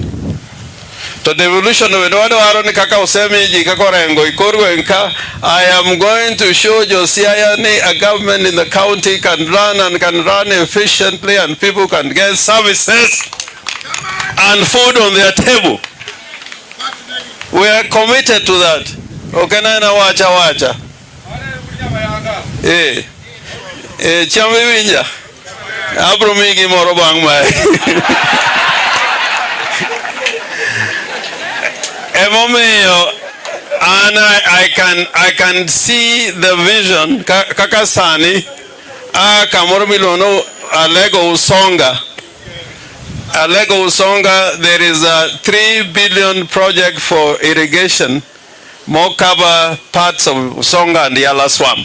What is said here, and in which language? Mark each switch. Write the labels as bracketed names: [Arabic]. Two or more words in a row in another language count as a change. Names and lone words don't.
[English] To devolution, I am going to show Josiah a government in the county can run efficiently, and people can get services and food on their table. We are committed to that. [Swahili] Okay, na wacha. [Luo (Kenya and Tanzania)] Chami winja. Abro migi moro bang mai. [English] And I can see the vision. Kakasani, Kamoro Milono, Alego Usonga, there is a 3 billion project for irrigation, more cover parts of Usonga and the Yala Swamp.